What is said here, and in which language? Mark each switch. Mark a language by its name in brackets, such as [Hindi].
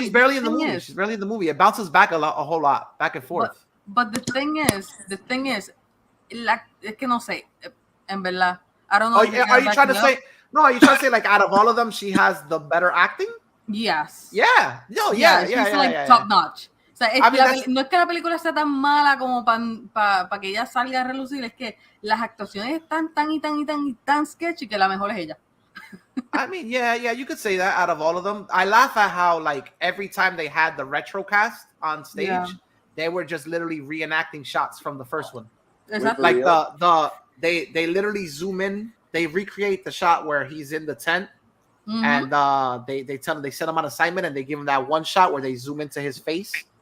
[English] She's barely in the movie. She's barely in the movie. It bounces back a whole lot, back and forth. But the thing is, [Spanish] es que no sé, en verdad, [English] I don't know. Are you trying to say, like, out of all of them, she has the better acting? Yes. Yeah. No, yeah. She's like top notch. [Spanish] O sea, no es que la película sea tan mala como para que ella salga a relucir, es que las actuaciones están tan sketchy que la mejor es ella. [English] I mean, yeah, you could say that out of all of them. I laugh at how, like, every time they had the retro cast on stage, they were just literally reenacting shots from the first one. Exactly. Like they literally zoom in, they recreate the shot where he's in the tent, and they set him on assignment and they give him that one shot where they zoom into his face.